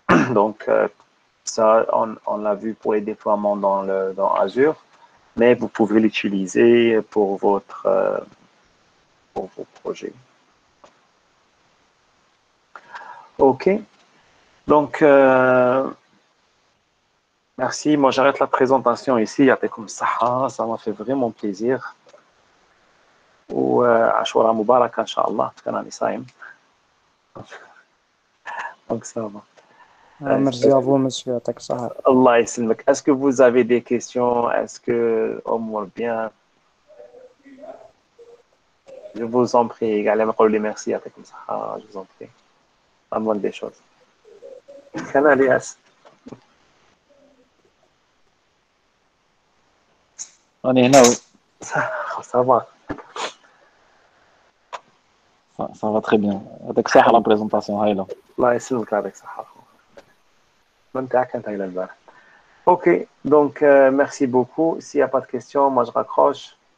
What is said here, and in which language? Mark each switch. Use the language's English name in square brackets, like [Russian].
[French] Donc, ça, on l'a vu pour les déploiements dans Azure, mais vous pouvez l'utiliser pour vos projets. OK. Donc, merci. Moi, j'arrête la présentation ici. Ça m'a fait vraiment plaisir. [Arabic] وعاشوراء مباركة إن شاء الله كان راني صايم دونك سافا. ميرسي [French] à vous monsieur [Arabic] يعطيك الصحة. الله يسلمك. [French] Est-ce que vous avez des questions? Est-ce que أمور bien? Je vous en prie. [Arabic] قاعد ما قولوا لي ميرسي يعطيكم الصحة. [French] Je vous en prie. La moindre des choses. كان الياس. [Arabic] راني هنا وي. [French] Ça va. Ça va très bien. [Arabic] يعطيك الصحة. لا بريزونطاسيون هايلة. الله يسلمك يعطيك الصحة. ممتعة كانت هايلة البارح. [French] Ok, donc merci beaucoup. S'il n'y a pas de questions, moi je raccroche.